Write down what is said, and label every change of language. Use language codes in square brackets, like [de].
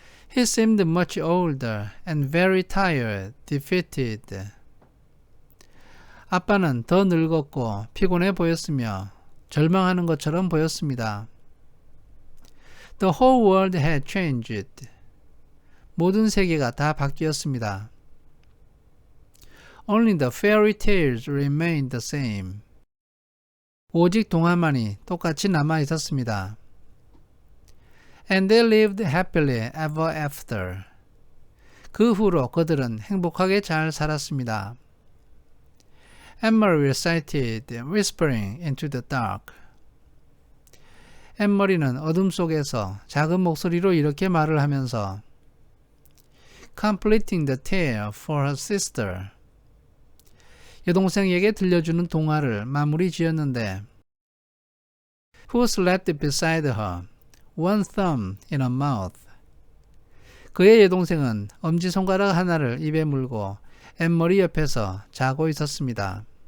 [en] He seemed much older and very tired, defeated. [ko] 아빠는 더 늙었고 피곤해 보였으며 절망하는 것처럼 보였습니다. [en] The whole world had changed. [ko] 모든 세계가 다 바뀌었습니다. [en] Only the fairy tales remained the same. [ko] 오직 동화만이 똑같이 남아 있었습니다. [en] And they lived happily ever after. [ko] 그 후로 그들은 행복하게 잘 살았습니다. [en] Amory recited, whispering into the dark. [ko] 앤머리는 어둠 속에서 작은 목소리로 이렇게 말을 하면서 [en] completing the tale for her sister. [ko] 여동생에게 들려주는 동화를 마무리 지었는데 [en] Who slept beside her, one thumb in her mouth. [ko] 그의 여동생은 엄지손가락 하나를 입에 물고 앤머리 옆에서 자고 있었습니다.